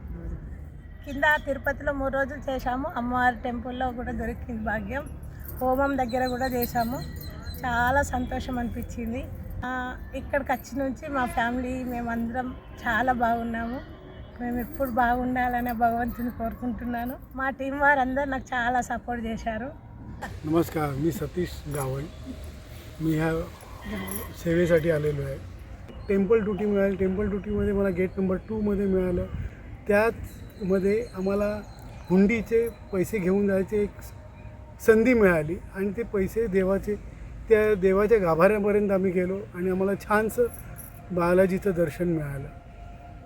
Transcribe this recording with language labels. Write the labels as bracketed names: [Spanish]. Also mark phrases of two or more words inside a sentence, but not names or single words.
[Telugu] కింద తిరుపతిలో 3 రోజులు చేశాము. అమ్మవారి టెంపుల్లో కూడా దొరికింది భాగ్యం. హోమం దగ్గర కూడా చేశాము. చాలా సంతోషం అనిపించింది. ఇక్కడికి వచ్చి నుంచి మా ఫ్యామిలీ మేమందరం చాలా బాగున్నాము. మేము ఎప్పుడు बागुंడాలని భగవంతుని కోరుకుంటున్నాను. మా టీం వారందరూ నాకు చాలా సపోర్ట్ చేశారు. [Marathi] नमस्कार, मी सतीश गावण. मी ह्या सेवेसाठी आलेलो आहे. [English] temple duty [Marathi] मिळाली. टेम्पल ड्युटीमध्ये मला गेट नंबर 2मध्ये मिळालं. त्याचमध्ये आम्हाला हुंडीचे पैसे घेऊन जायचे एक संधी मिळाली आणि ते पैसे त्या देवाच्या गाभाऱ्यापर्यंत आम्ही गेलो आणि आम्हाला छानसं बालाजीचं दर्शन मिळालं.